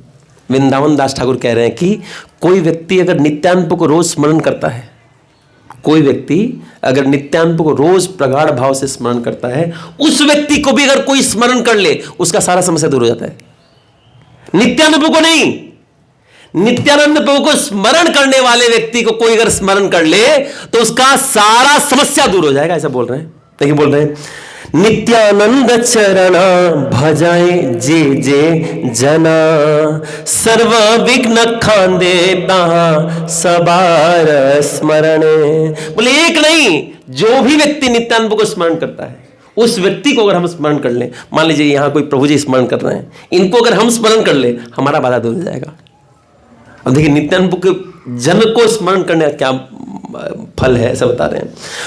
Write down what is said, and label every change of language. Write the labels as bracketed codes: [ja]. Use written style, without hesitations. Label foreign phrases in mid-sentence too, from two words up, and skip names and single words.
[hi] वृंदावन दास ठाकुर कह रहे हैं कि कोई व्यक्ति अगर नित्यानंद प्रभु को रोज स्मरण करता है, कोई व्यक्ति अगर नित्यानंद प्रभु को रोज प्रगाढ़ भाव से स्मरण करता है, उस व्यक्ति को भी अगर कोई स्मरण कर ले, उसका सारा समस्या दूर हो जाता है। नित्यानंद प्रभु को नहीं, नित्यानंद प्रभु को स्मरण करने वाले व्यक्ति को कोई अगर स्मरण कर ले तो उसका सारा समस्या दूर हो जाएगा। ऐसा बोल रहे हैं, देखिए बोल रहे हैं, [bn] নিত্যানন্দ চরণ ভজায় যে যে জনা, সর্ব বিঘ্ন খণ্ডে তাহাঁ সবার স্মরণ। [hi] बोले एक नहीं, जो भी व्यक्ति नित्यानंद को स्मरण करता है, उस व्यक्ति को अगर हम स्मरण कर लें, मान लीजिए यहां कोई प्रभु जी स्मरण कर रहे हैं, इनको अगर हम स्मरण कर ले, हमारा बाधा दूर हो जाएगा। अब देखिए नित्यानंद के जन को स्मरण करने का क्या फल है, ऐसा बता रहे हैं।